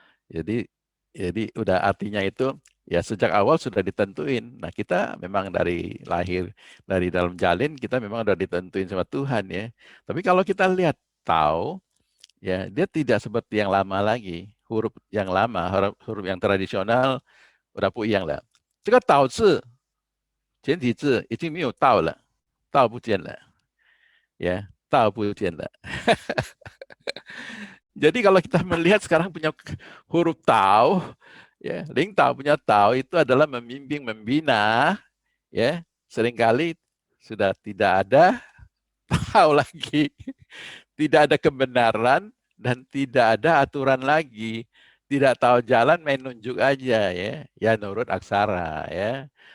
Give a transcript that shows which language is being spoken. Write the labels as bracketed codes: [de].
[id] Jadi udah artinya itu ya sejak awal sudah ditentuin. Nah kita memang dari lahir dari dalam jalin kita memang udah ditentuin sama Tuhan ya. Tapi kalau kita lihat tahu ya dia tidak seperti yang lama lagi. Huruf yang lama, huruf yang tradisional udah puyeng lah. [zh] 这个导字简体字已经没有道了，道不见了，ya 道不见了。 [id] Jadi kalau kita melihat sekarang punya huruf tau, ya, ling tau punya tau itu adalah membimbing, membina, ya, seringkali sudah tidak ada tau lagi, tidak ada kebenaran dan tidak ada aturan lagi, tidak tahu jalan main nunjuk aja ya nurut aksara ya.